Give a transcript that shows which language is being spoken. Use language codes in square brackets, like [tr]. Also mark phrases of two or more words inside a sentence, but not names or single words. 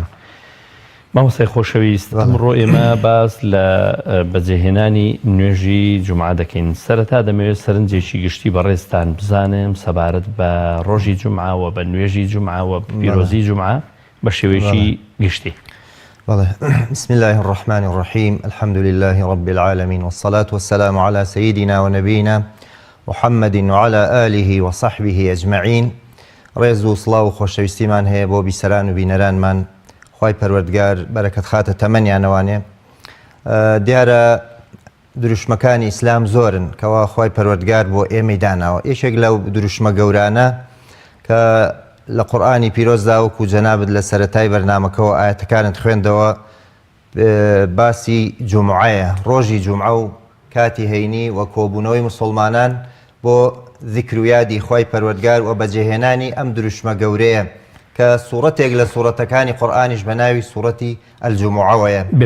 [ckb] مامۆستای خۆشەویست، ئەمڕۆ ئێمە باس لە بەجێهێنانی نوێژی جومعە دەکەین. سەرەتا دەمەوێت سەرنجێکی گشتی بەڕێزتان بزانم سەبارەت بە ڕۆژی جومعە و بە نوێژی جومعە و پیرۆزی جومعە بە شێوەیەکی گشتی. [ar] بسم الله الرحمن الرحيم الحمد لله رب العالمين والصلاة والسلام على سيدنا ونبينا محمد وعلى آله وصحبه أجمعين. [ckb] ڕێز و سڵاو و خۆشەویستیمان هەیە بۆ بیسەران و بینەرانمان. خوای پەروەردگار بەرەکەت خاتە تەمەنیانەوانێ. دیارە دروشمەکانی ئیسلام زۆرن کەوا خوای پەروەردگار بۆ ئێمەی داناوە. یەکێک لەو دروشمە گەورانە کە لە قورئانی پیرۆزدا وەکو جەنابت لە سەرەتای بەرنامەکەەوە ئاەتەکانت خوێندەوە باسی جومعەیە، ڕۆژی جومعە و کاتی هەینی وە کۆبوونەوەی موسڵمانان بۆ ذیکر و یادی خوای پەروەردگار و بەجێهێنانی ئەم دروشمە گەورەیە کە سوورەتێک لە سوورەتەکانی قورئانیش بە ناوی سوورەتی ئەلجوموعەوەیە.